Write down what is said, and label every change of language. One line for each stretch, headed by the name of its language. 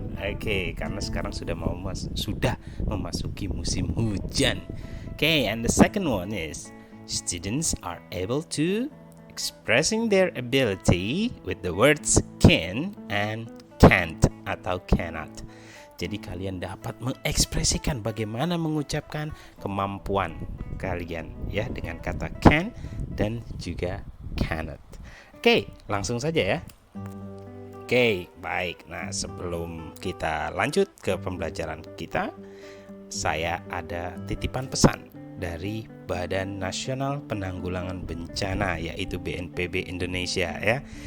Indonesian: Oke, karena sekarang sudah memasuki musim hujan.
English: Okay, and the second one is students are able to expressing their ability with the words can and can't atau cannot.
Indonesian: Jadi kalian dapat mengekspresikan bagaimana mengucapkan kemampuan kalian ya dengan kata can dan juga cannot. Oke, langsung saja ya. Oke, baik. Nah, sebelum kita lanjut ke pembelajaran kita, saya ada titipan pesan dari Badan Nasional Penanggulangan Bencana, yaitu BNPB Indonesia ya.